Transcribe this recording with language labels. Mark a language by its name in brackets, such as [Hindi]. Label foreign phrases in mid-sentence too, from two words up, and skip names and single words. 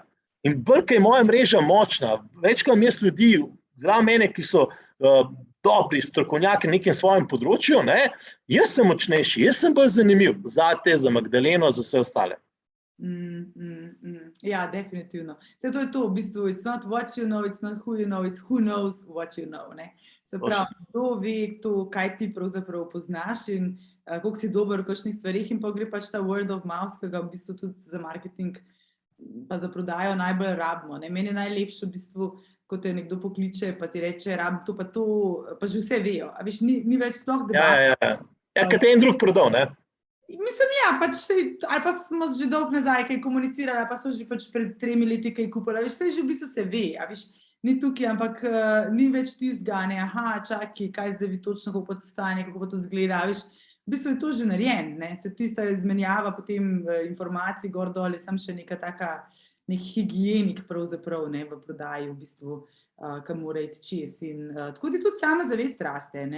[Slovenian] In bolj, ko je moja mreža močna, več kot jaz ljudi, zraven mene, ki so dobri strokovnjaki na nekem svojem področju, ne, jaz sem močnejši, jaz sem bolj zanimiv zate, za Magdaleno, za vse ostale. Ja, definitivno. Vse to je to, v bistvu, [English] it's not what you know, it's not who you know, it's who knows what you know, [Slovenian] ne. Se pravi, kdo ve to, kaj ti pravzaprav poznaš in koliko si dober v kakšnih stvarih in pa gre pač ta [English] word of mouth, [Slovenian] ki ga v bistvu tudi za marketing pa za prodajo najbolj rabimo, ne. Meni je najlepše v bistvu, ko te nekdo pokliče, pa ti reče, rabim to, pa že vse vejo. A veš, ni več sploh debata. Ja, kaj te en drug prodal, ne? Mislim, ja, pač ali pa smo že dolgo nazaj kaj komunicirali, ali pa so že pač pred 3 leti kaj kupili, a veš, vse že v bistvu se ve, a veš, ni tukaj, ampak ni več tistega, ne, aha, čakaj, kaj zdaj vi točno, kako to stane, kako to zgleda, a veš, v bistvu je to že narejen, ne, se tista izmenjava potem informacij gor dol, je samo še neka taka, nek higienik pravzaprav, ne, v prodaji v bistvu, kam mora iti čez in tako ti tudi samozavest raste, ne.